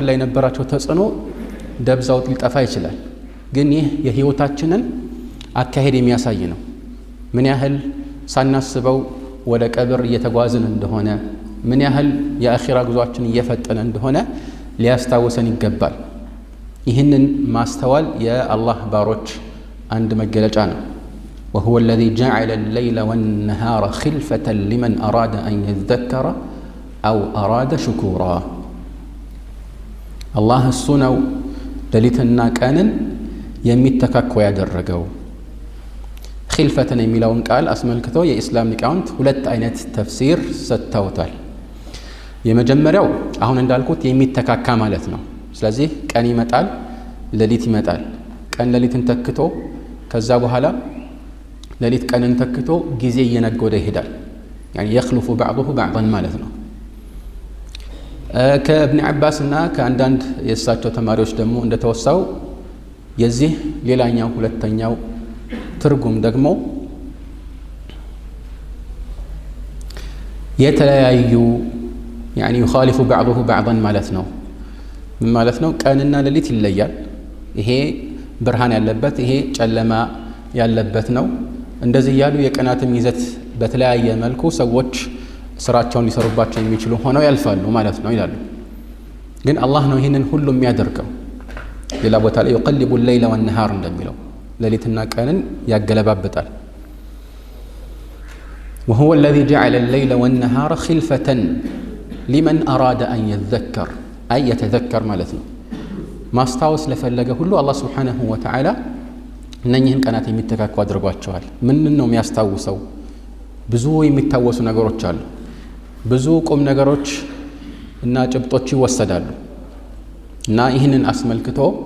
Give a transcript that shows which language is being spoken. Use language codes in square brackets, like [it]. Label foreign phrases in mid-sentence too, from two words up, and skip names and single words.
[am] ላይ የነበራቸው ተጽዕኖ ደብዛው ሊጠፋ ይችላል። ግን ይህ የህይወታችንን አካሄድ የሚያሳይ ነው። ምን ያህል ሳናስበው ወደ ቀብር እየተጓዝን እንደሆነ፣ ምን ያህል የአኺራ ጉዟችን እየፈጠነ እንደሆነ ሊያስታውሰን ይገባል። ይህንን ማስተዋል የአላህ ባሮች አንድ መገለጫ ነው። [ar] وهو الذي جعل الليل والنهار خلفة لمن أراد أن يذكر أو أراد شكورا الله السنو [am] ሌሊትና ቀንን የሚተካከው ያደረገው። ኺልፈተን የሚለውን ቃል አስመልክቶ የኢስላም ሊቃውንት ሁለት አይነት ተፍሲር ሰጥተውታል። የመጀመሪያው አሁን እንዳልኩት የሚተካካ ማለት ነው። ስለዚህ ቀን ይመጣል፣ ሌሊት ይመጣል። ቀን ሌሊትን ተክቶ ከዛ በኋላ ሌሊት ቀንን ተክቶ ጊዜ እየነጎደ ይሄዳል። [ar] يعني يخلف بعضه بعضا [am] ማለት ነው። ከኢብኑ አባስ እና ከአንዳንድ የእሳቸው ተማሪዎች ደግሞ እንደተወሳው የዚህ ሌላኛው ሁለተኛው ትርጉም ደግሞ የተለያዩ [ar] يعني يخالف بعضه بعضا [am] ማለት ነው። ምን ማለት ነው? ቀንና ሌሊት ይለያል። ይሄ ብርሃን ያለበት፣ ይሄ ጨለማ ያለበት ነው። እንደዚህ ያሉ የቀናትም ይዘት በተለያየ መልኩ ሰዎች ስራቸውን ሊሰሩባቸው የሚችሉ ሆነው ያልፋሉ ማለት ነው ይላሉ። ግን አላህ ነው ይህንን ሁሉ የሚያደርገው። ሌላ ቦታ ላይ [ar] يقلب الليل والنهار [am] እንደሚለው ሌሊትና ቀንን ያገለባብጣል። [ar] وهو الذي جعل الليل والنهار خلفة لمن أراد أن يذكر أي يتذكر [am] ማለት ነው። ማስታወስ ለፈለገ ሁሉ አላህ [ar] سبحانه وتعالى [am] እነኚህን ቀናት የሚተካኩ አድርጓቸዋል። ምን ነው የሚያስታውሰው? ብዙ የሚታወሱ ነገሮች አሉ። ብዙ ቁም ነገሮች እና ጭብጦች ይወሰዳሉ። እና ይህንን አስመልክቶ